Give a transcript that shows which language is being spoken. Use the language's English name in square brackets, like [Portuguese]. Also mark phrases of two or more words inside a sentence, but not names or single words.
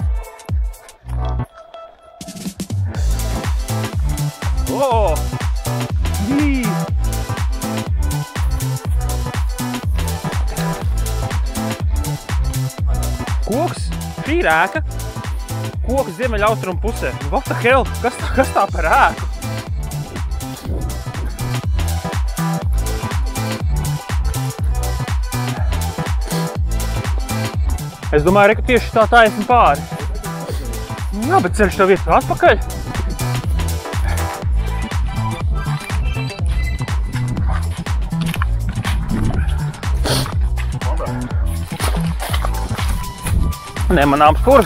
[Latvian] Koks, šī ir ēka, koks ziemeļaustrumu pusē. [English] What the hell? [Latvian] Kas tā par ēku? Es domāju, ka tieši tā taisni pāri. Jā, bet ceļš tev iet atpakaļ. Nemanāms purs.